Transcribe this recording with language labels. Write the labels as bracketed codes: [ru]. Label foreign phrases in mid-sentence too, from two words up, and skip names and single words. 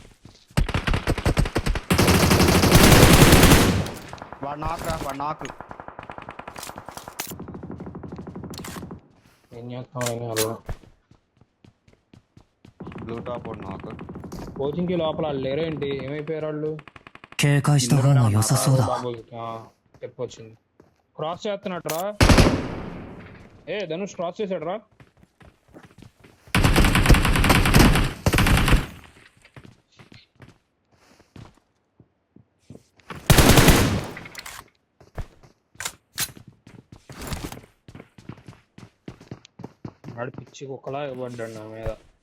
[te] వాడు నాకు ఏం చేస్తాం? బ్లూ టాప్ నాకు. కోచింగ్ కి లోపల వాళ్ళు లేరేంటి? ఏమైపోయారు వాళ్ళు? [ja] 警戒した方が良さそうだ。 [te] స్టెప్ వచ్చింది. క్రాస్ చేస్తున్నాడు రా. ధనుష్ క్రాస్ చేశాడు రా. వాడు పిచ్చి కుక్కలా ఇవ్వడ్డాడు నా మీద.